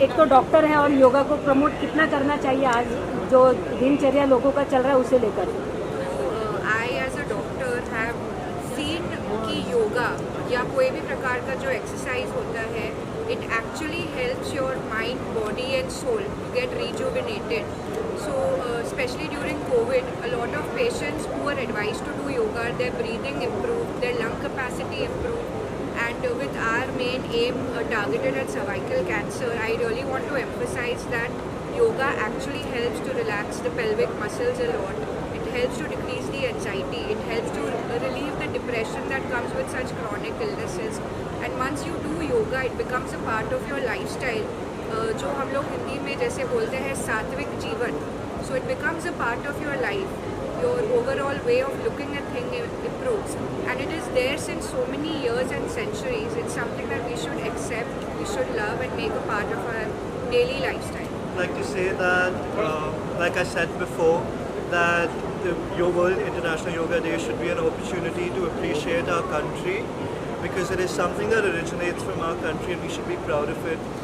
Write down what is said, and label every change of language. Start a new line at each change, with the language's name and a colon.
Hindi: एक तो डॉक्टर हैं और योगा को प्रमोट कितना करना चाहिए आज जो दिनचर्या लोगों का चल रहा है उसे लेकर?
English: I as a doctor have seen
Hindi: कि योगा या कोई भी प्रकार का जो एक्सरसाइज होता है,
English: it actually helps your mind, body and soul to get rejuvenated. So especially during COVID, a lot of patients who are advised to do yoga, their breathing improved, their lung capacity improved. And with our main aim targeted at cervical cancer, I really want to emphasize that yoga actually helps to relax the pelvic muscles a lot. It helps to decrease the anxiety. It helps to relieve the depression that comes with such chronic illnesses. And once you do yoga, it becomes a part of your lifestyle.
Hindi: जो हम लोग हिंदी में जैसे बोलते हैं सात्विक जीवन.
English: So it becomes a part of your life. Your overall way of looking at things improves. And it is there since so many years and centuries. It's something that we should accept, we should love and make a part of our daily lifestyle. I'd like to say that, like I said before, that your World International Yoga Day should be an opportunity to appreciate our country, because it is something that originates from our country and we should be proud of it.